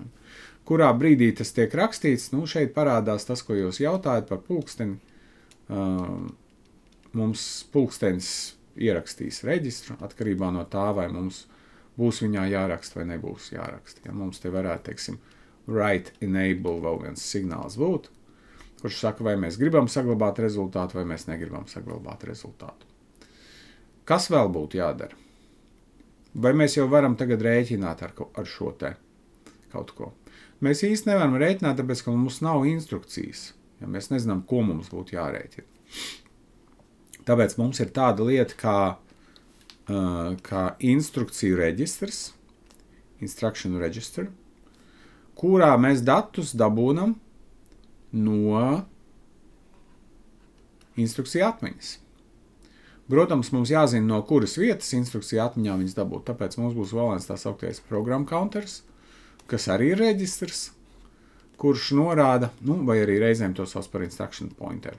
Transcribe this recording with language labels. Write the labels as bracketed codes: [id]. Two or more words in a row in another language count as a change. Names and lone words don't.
[lv] Kurā brīdī tas tiek rakstīts, šeit parādās tas, ko jūs jautājat par pulksteni. Mums pulkstenis ierakstīs reģistru, atkarībā no tā, vai mums būs viņā jāraksta vai nebūs jāraksta. Ja mums te varētu, teiksim, [en] write enable [lv] vēl viens signāls būt, kurš saka, vai mēs gribam saglabāt rezultātu, vai mēs negribam saglabāt rezultātu. Kas vēl būtu jādara? Vai mēs jau varam tagad rēķināt ar šo te kaut ko? Mēs īsti nevaram rēķināt, tāpēc, ka mums nav instrukcijas. Ja mēs nezinām, ko mums būtu jārēķina. Tāpēc mums ir tāda lieta kā instrukciju reģistrs, [en] instruction register, [lv] kurā mēs datus dabūnam no instrukciju atmiņas. Protams, mums jāzina, no kuras vietas instrukciju atmiņā viņas dabūt, tāpēc mums būs vēl viens tā sauktais [en] program counters, [lv] kas arī ir reģistrs, kurš norāda, vai arī reizēm to sauc par [en] instruction pointer.